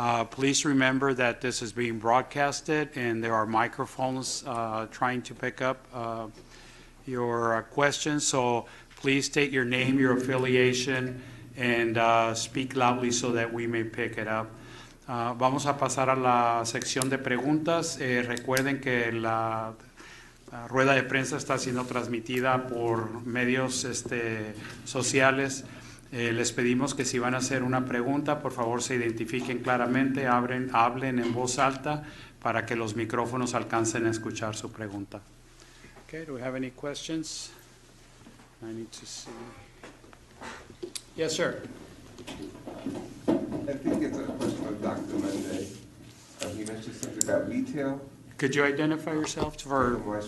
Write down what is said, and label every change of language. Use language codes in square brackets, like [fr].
[en] Please remember that this is being broadcasted and there are microphones trying to pick up your questions. So please state your name, your affiliation, and speak loudly so that we may pick it up. [es] Vamos a pasar a la sección de preguntas. Recuerden que la rueda de prensa está siendo transmitida por medios sociales. Les pedimos que si van a hacer una pregunta, por favor se identifiquen claramente, hablen en voz alta para que los micrófonos alcancen a escuchar su pregunta. [en] Okay, do we have any questions? I need to see. Yes, sir. I think it's a question of Dr. Monday. He mentioned something about retail. Could you identify yourself for?